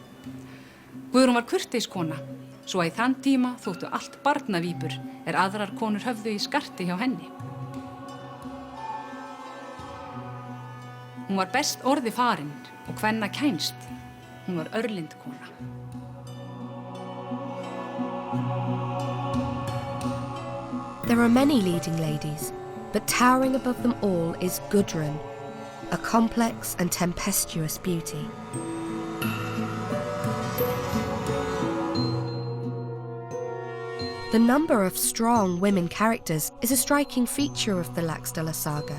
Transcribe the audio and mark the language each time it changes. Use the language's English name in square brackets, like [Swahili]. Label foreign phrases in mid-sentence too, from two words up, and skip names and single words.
[Icelandic] Guðrún var kurteiskona, svo að í þann tíma þóttu allt barnavípur aðrar konur höfðu í skarti hjá henni. Hún var best orði farin og kvenna kænst. Hún var örlind kona. [English] There are many leading ladies, but towering above them all is Gudrun, a complex and tempestuous beauty. The number of strong women characters is a striking feature of the Laxdella saga.